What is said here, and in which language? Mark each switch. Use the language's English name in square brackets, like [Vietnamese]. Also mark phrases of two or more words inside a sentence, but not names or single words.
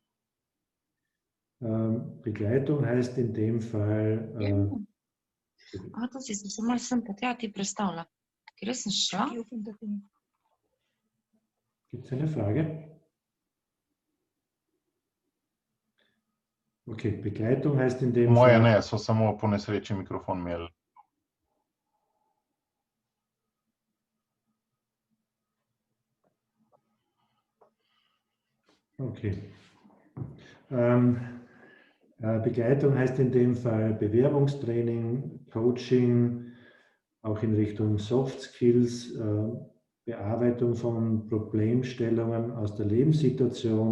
[German] Begleitung heißt in dem Fall... Gibt es eine Frage? Okay, Begleitung heißt in dem [Slovenian] Moje [German] Fall... [Slovenian] ne, so samo po nesreči mikrofon imeli. [German] Okay. Begleitung heißt in dem Fall Bewerbungstraining, Coaching, auch in Richtung [English] Soft Skills, [German] Bearbeitung von Problemstellungen aus der Lebenssituation.